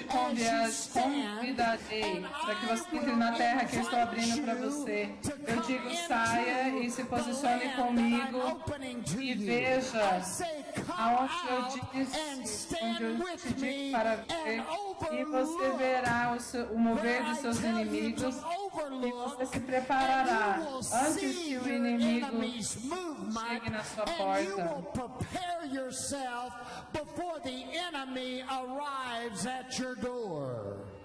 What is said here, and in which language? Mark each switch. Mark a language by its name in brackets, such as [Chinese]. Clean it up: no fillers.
[English] as you stand, and I will invite you to come into the land I'm opening to you. I say, come out and stand with me and overlook. [Portuguese] E você verá o mover dos seus inimigos. E você se preparará antes que o inimigo chegue na sua porta. [English] And you will prepare yourself before the enemy arrives at your door.